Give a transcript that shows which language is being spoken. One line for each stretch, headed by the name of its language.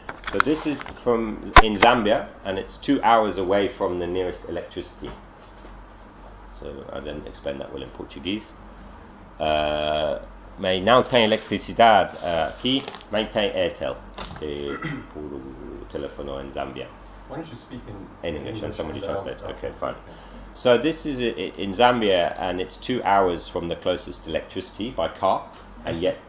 English: So this is from in Zambia, and it's 2 hours away from the nearest electricity. So I then explain that well in Portuguese.
Portuguese: Mas não tem eletricidade aqui, mas tem Airtel, por telefone em Zambia.
English: Why don't you speak in English? In English, and somebody translate. Okay, fine. So this is in Zambia, and it's 2 hours from the closest electricity by car, and yet...